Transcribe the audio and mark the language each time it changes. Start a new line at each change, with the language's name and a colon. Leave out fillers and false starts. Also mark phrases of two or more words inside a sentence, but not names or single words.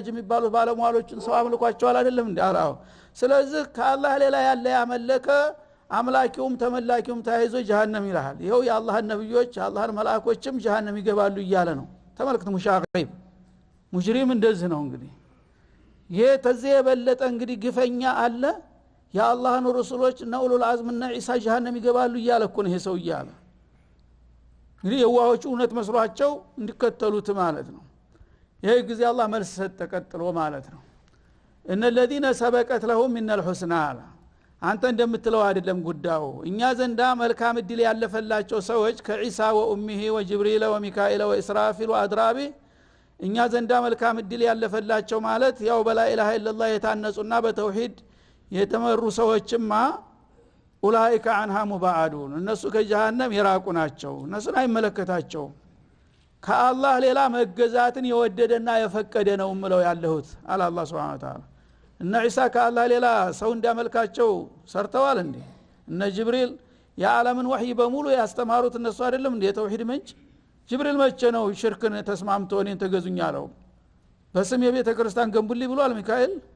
Amharic: የሚባሉ ባለሟሎችን ሰው አምልኳቸዋል አይደለም እንዴ አላው ስለዚህ ከአላህ ሌላ ያለ ያመለከ አምላኪውም ተመላኪውም ታይዞ ጀሃነም ይላል ይሄው የአላህ ነብዮች የአላህ መላእክቶችም ጀሃነም ይገባሉ እያለ ነው ተመልከቱ
Arabic: مشاغب مجرم
Amharic: እንደዚህ ነው እንግዲህ ይሄ ተዚህ የበለጠ እንግዲህ ግፈኛ አለ የአላህን ረሱሎች እና
Arabic: أولو العزم
Amharic: እና ኢሳ ጀሃነም ይገባሉ እያለ እኮ ነው ይሄ ሰው እያለ እንግዲህ የዋሆቹ እውነት መስሏቸው እንዲከተሉት ማለት ነው ይሄ ጊዜ አላህ መልስ ሰጠ ቀጥሎ ማለት ነው እነ
Arabic: الذين سبقت لهم من الحسنى
Amharic: አንተ እንደምትለው አይደለም ጉዳዩ እኛ ዘንዳ መልካም እድል ያለፈላቸው ሰዎች ከኢሳ ወኡሚሂ ወጅብሪል ወሚካኤል ወኢስራፊል ወአድራቢ እኛ ዘንዳ መልካም እድል ያለፈላቸው ማለት ያው በላ
Arabic: إله إلا الله
Amharic: የታነጹና በተውሂድ የተመሩ ሰዎችማ
Arabic: أولئك عنها مبعدون
Amharic: እነሱ ከጀሃነም የራቁ ናቸው እነሱን አይመለከታቸው ከአላህ ሌላ መገዛትን የወደደና የፈቀደ ነው ምለው ያለሁት አለ አላህ
Arabic: سبحانه وتعالى
Amharic: እነ ኢሳ ከአላህ ሌላ ሰው እንዲያመልካቸው ሰርተዋል እንዴ እነ ጅብሪል የዓለምን ወህይ በሙሉ ያስተማሩት እነሱ አይደለም እንዴ የተውሂድ ምንጭ ጅብሪል መቼ ነው ሽርክን ተስማምቶ እኔን ተገዙኛለው በስም የቤተ ክርስቲያን ገንቡልኝ ብሏል ሚካኤል